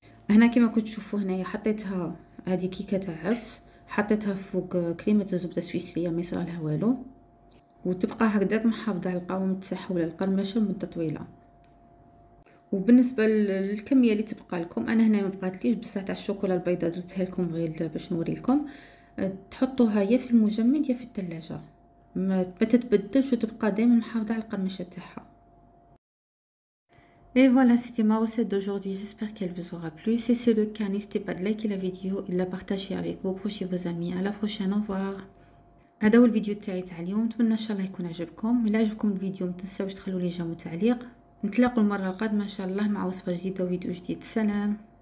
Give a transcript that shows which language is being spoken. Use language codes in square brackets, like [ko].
[ar] هنا كما كنت تشوفوا هنايا حطيتها، هذه كيكه تاع عدس، حطيتها فوق كريمه الزبده السويسريه ما يصرالها والو، وتبقى هكذاك محافظه على القوام تاعها ولا القرمشه مده طويله. وبالنسبه للكميه اللي تبقى لكم، انا هنا ما بقاتليش بصح تاع الشوكولا البيضاء درتها لكم غير باش نوريلكم. تحطوها يا في المجمد يا في الثلاجه، ما تتبدلش وتبقى دائما محافظه على القرمشه تاعها. [fr] Et voilà, c'était ma recette d'aujourd'hui. J'espère qu'elle vous aura plu. Si c'est le cas, n'hésitez pas de liker la vidéo et de la partager avec vos proches et vos amis. À la prochaine, au revoir. [ar] هذا هو الفيديو تاعي تاع اليوم، نتمنى ان شاء الله يكون عجبكم. الا عجبكم الفيديو ما تنساوش تخلوا لي جيم وتعليق. نتلاقوا المره القادمه ان شاء الله مع وصفه جديده وفيديو جديد. سلام.